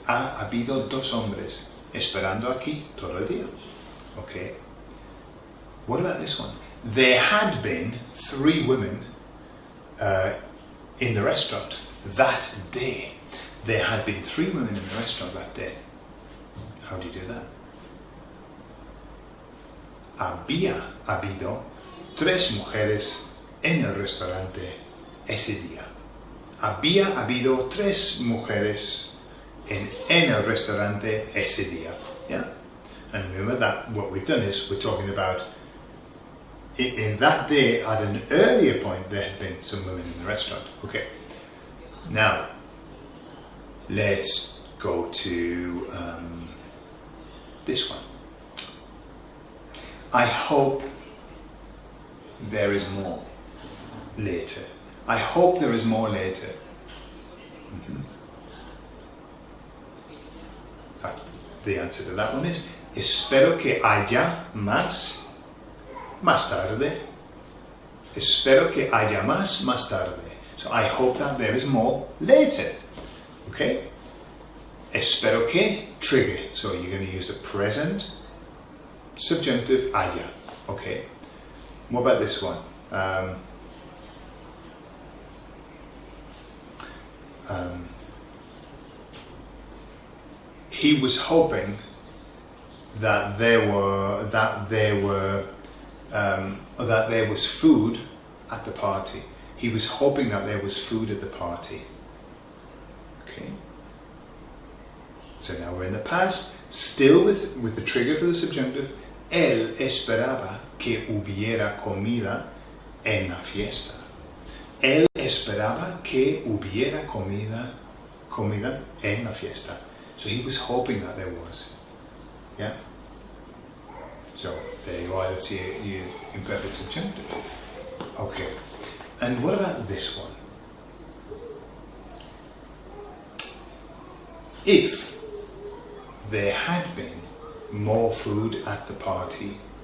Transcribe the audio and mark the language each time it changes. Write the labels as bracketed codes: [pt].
[es] Ha habido 2 hombres esperando aquí todo el día. [en] Okay. What about this one? There had been 3 women in the restaurant that day. There had been 3 women in the restaurant that day. How do you do that? [es] Había habido 3 mujeres en el restaurante ese día. Había habido 3 mujeres en el restaurante ese día. [en] Yeah? And remember that what we've done is we're talking about in that day at an earlier point there had been some women in the restaurant. Okay. Now, let's go to this one. I hope there is more later. I hope there is more later. The answer to that one is, [es] espero que haya más tarde. Espero que haya más tarde. [en] So I hope that there is more later. Okay? [es] Espero que, [en] trigger. So you're going to use the present subjunctive [es] haya. [en] Okay? What about this one? He was hoping that there was food at the party. He was hoping that there was food at the party. Okay. So now we're in the past, still with the trigger for the subjunctive. [es] Él esperaba que hubiera comida en la fiesta. Él esperaba que hubiera comida en la fiesta. [en] So he was hoping that there was. Yeah? So there you are, that's your imperfect subjunctive. Okay. And what about this one? If there had been more food at the party.